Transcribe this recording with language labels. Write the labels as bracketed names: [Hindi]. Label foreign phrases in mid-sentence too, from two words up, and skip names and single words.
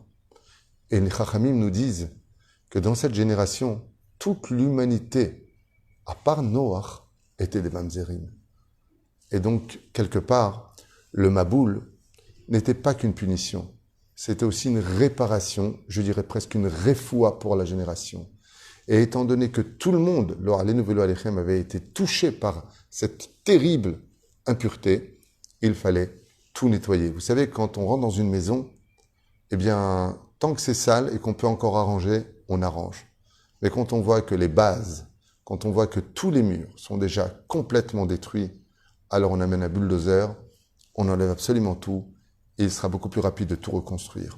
[French] Et les Chachamim nous disent que dans cette génération, toute l'humanité, à part Noach, était des mamzerim. Et donc, quelque part, le maboul n'était pas qu'une punition. c'était aussi une réparation, je dirais presque une réfoua pour la génération. Et étant donné que tout le monde, lors [Hebrew] עלינו ולא עליכם, [French] avait été touché par cette terrible impureté, il fallait tout nettoyer. Vous savez, quand on rentre dans une maison, eh bien, tant que c'est sale et qu'on peut encore arranger, on arrange. Mais quand on voit que les bases, quand on voit que tous les murs sont déjà complètement détruits, alors on amène un bulldozer, on enlève absolument tout, et il sera beaucoup plus rapide de tout reconstruire.